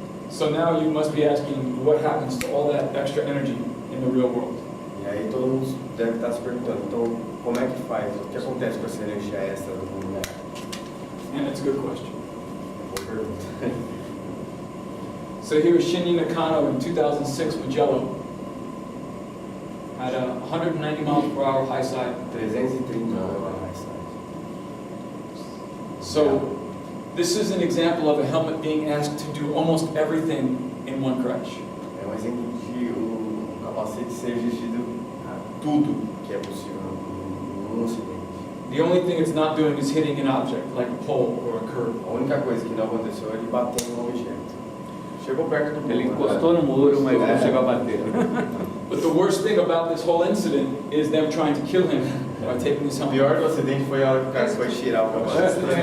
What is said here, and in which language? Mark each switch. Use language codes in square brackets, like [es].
[en] So now you must be asking, what happens to all that extra energy in the real world? [pt] E aí todo mundo deve estar se perguntando, então como é que faz? O que acontece com essa energia extra do mundo real? [en] And it's a good question. [pt] Boa pergunta. [en] So here's Shinya Nakano in 2006 Mugello at a 190 miles per hour high side. [pt] 330 mais. [en] So this is an example of a helmet being asked to do almost everything in one crash. [pt] É um exemplo de capacete ser exigido tudo que é possível num acidente. [en] The only thing it's not doing is hitting an object like a pole or a curb. [pt] A única coisa que não aconteceu é ele bater em um objeto. Chegou perto do muro. Ele encostou no muro, mas não chegou a bater. [en] But the worst thing about this whole incident is them trying to kill him by taking his [pt] O [en] helmet. [pt] pior do acidente foi a hora que o cara foi tirar o capacete.